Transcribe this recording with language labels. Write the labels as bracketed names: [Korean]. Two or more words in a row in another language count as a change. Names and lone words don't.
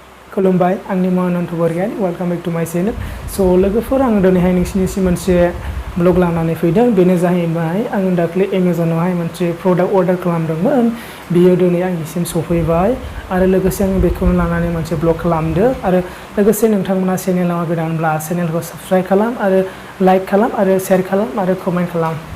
[Bodo] खुलुमबाय आंनि [English] I'm Anonto Borgoyar welcome back to my channel [Bodo] सो लोगोफोर आं दिनैहाय नोंसिनिसिम मोनसे ब्लग लानानै फैदों बेनो जाहैबाय आं दाख्लै एमाजनावहाय मोनसे प्रडाक्ट अर्डार खालामदोंमोन बियो दिनै आंनिसिम सफैबाय आरो लोगोसे आं बेखौनो लानानै मोनसे ब्लग खालामदों आरो लोगोसे नोंथांमोना चेनेलाव गोदानब्ला चेनेलखौ साबस्क्राइब खालाम आरो लाइक खालाम आरो शेयार खालाम आरो कमेन्ट खालाम